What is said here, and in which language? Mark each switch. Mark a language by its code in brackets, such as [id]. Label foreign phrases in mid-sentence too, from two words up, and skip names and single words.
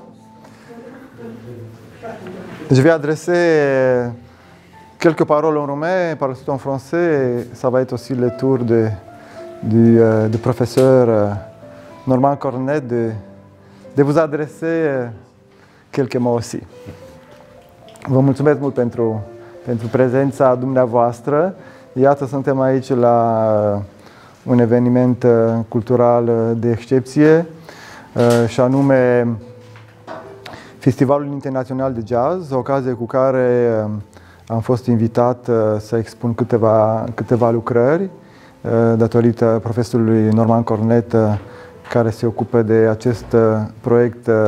[fr] Je vais adresser quelques paroles en roumain, par la suite en français, et ça va être aussi le tour du professeur Norman Cornet de vous adrese quelques mots aussi. [ro] Vă mulțumesc mult pentru prezența dumneavoastră. Iată, suntem aici la un eveniment cultural de excepție, și anume Festivalul Internațional de Jazz, ocazie cu care am fost invitat să expun câteva lucrări datorită profesorului Norman Cornet, care se ocupă de acest proiect